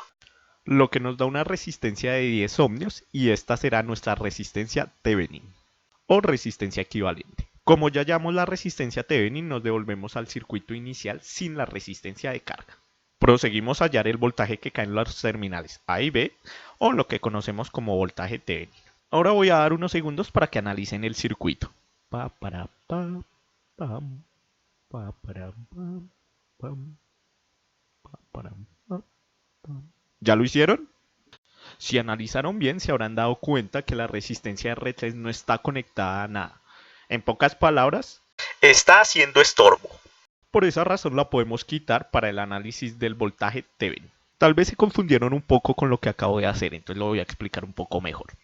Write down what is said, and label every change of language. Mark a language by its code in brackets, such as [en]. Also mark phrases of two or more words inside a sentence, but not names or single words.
[es] lo que nos da una resistencia de 10 ohmios y esta será nuestra resistencia Thevenin o resistencia equivalente. Como ya hallamos la resistencia Thevenin, nos devolvemos al circuito inicial sin la resistencia de carga. Proseguimos a hallar el voltaje que cae en los terminales A y B, o lo que conocemos como voltaje Thevenin. Ahora voy a dar unos segundos para que analicen el circuito. Pa, para, pa, pam, pa, para, pam, pam, pa, para, pa, pam. ¿Ya lo hicieron? Si analizaron bien, se habrán dado cuenta que la resistencia R3 no está conectada a nada. En pocas palabras, Está haciendo estorbo. por esa razón la podemos quitar para el análisis del voltaje Thevenin. Tal vez se confundieron un poco con lo que acabo de hacer, entonces lo voy a explicar un poco mejor.